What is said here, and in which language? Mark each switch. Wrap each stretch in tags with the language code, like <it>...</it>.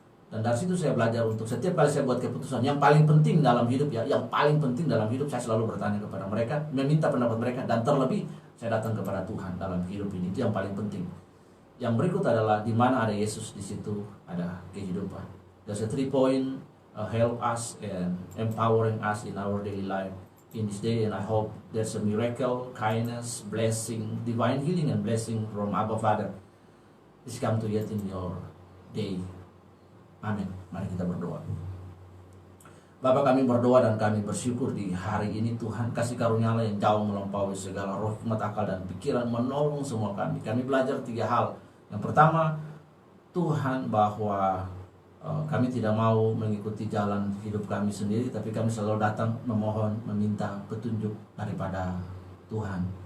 <id>Dan dari situ saya belajar untuk setiap kali saya buat keputusan yang paling penting dalam hidup, yang paling penting dalam hidup, saya selalu bertanya kepada mereka, meminta pendapat mereka, dan terlebih saya datang kepada Tuhan dalam hidup ini. Itu yang paling penting. Yang berikut adalah di mana ada Yesus, di situ ada kehidupan.</id> <en>There's a 3 point help us and empowering us in our daily life in this day, and I hope there's a miracle, kindness, blessing, divine healing and blessing from Abba Father is come to yet in your day.</en> <id>Amin. Mari kita berdoa. Bapa, kami berdoa dan kami bersyukur di hari ini Tuhan, kasih karunia-Nya yang jauh melampaui segala roh, hikmat, akal dan pikiran, menolong semua kami. Kami belajar 3 hal. Yang pertama, Tuhan, bahwa kami tidak mau mengikuti jalan hidup kami sendiri, tapi kami selalu datang memohon, meminta petunjuk daripada Tuhan.</id>